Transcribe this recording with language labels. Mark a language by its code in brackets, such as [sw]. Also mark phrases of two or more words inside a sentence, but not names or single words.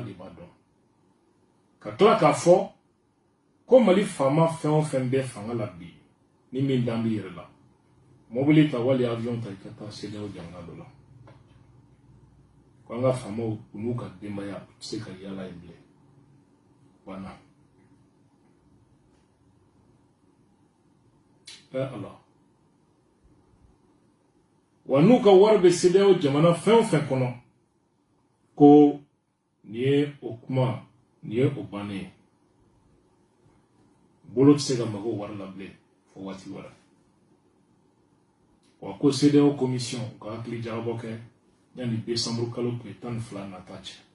[bm] de b'a dɔn ka tila k'a fɔ ko Mali faama fɛn o fɛn bɛ fanga la bi ni min dan b'i yɛrɛ la mobili ta wali avion ta i ka taa CEDEAO jamana dɔ la ko an ka faamaw u n'u ka denbaya u tɛ se ka yala yen bilen wana Allah wa n'u ka wari bɛ CEDEAO jamana fɛn o fɛn kɔnɔ ko nin ye o kuma nin ye o bannen ye bolo tɛ se ka mago wari la bilen fo waati wɛrɛ wa ko CEDEAO commission u ka hakili jagabɔ kɛ yani décembre kalo tile 12 nata cɛ